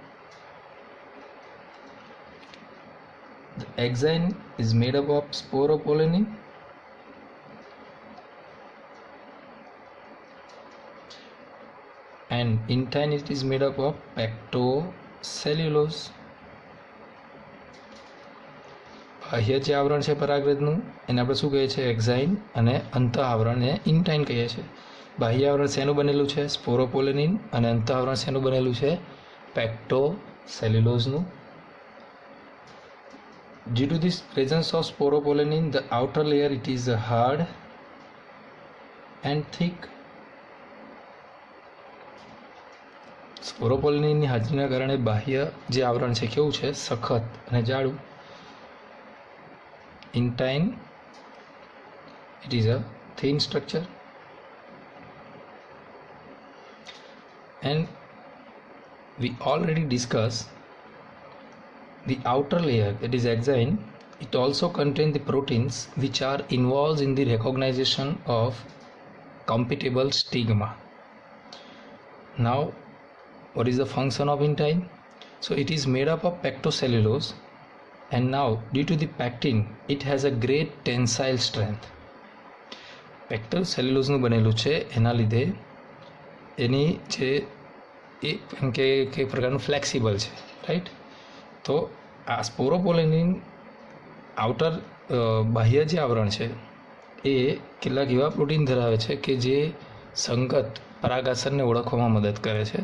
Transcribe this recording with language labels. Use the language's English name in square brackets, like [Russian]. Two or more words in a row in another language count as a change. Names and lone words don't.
[English] The exine is made up of sporopollenin and intine it is made up of pectocellulose. [Gujarati] બાહ્ય જે આવરણ છે પરાગરજનું એને આપણે શું કહીએ છીએ એક્ઝાઇન, અને અંત આવરણને ઇન્ટાઇન કહીએ છીએ. બાહ્ય આવરણ શેનું બનેલું છે સ્પોરોપોલેનિન, અને અંત આવરણ શેનું બનેલું છે પેક્ટોસેલ્યુલોઝનું. [English] Due to this presence of sporopollenin, the outer layer it is hard and thick. [Gujarati] સ્પોરોપોલેનિનની હાજરીના કારણે બાહ્ય જે આવરણ છે કેવું છે સખત અને જાડું. [English] Intine, it is a thin structure, and we already discussed the outer layer, that is exine, it also contains the proteins which are involved in the recognition of compatible stigma. Now what is the function of intine? So it is made up of pectocellulose, and now due to the pectin it has a great tensile strength. [Gujarati] પેક્ટોસેલ્યુલોઝનું બનેલું છે, એના લીધે એની જે એમ કે કઈ પ્રકારનું ફ્લેક્સિબલ છે, રાઈટ. તો આ સ્પોરોપોલેનિન આઉટર બાહ્ય જે આવરણ છે એ કેટલાક એવા પ્રોટીન ધરાવે છે કે જે સંગત પરાગાસનને ઓળખવામાં મદદ કરે છે.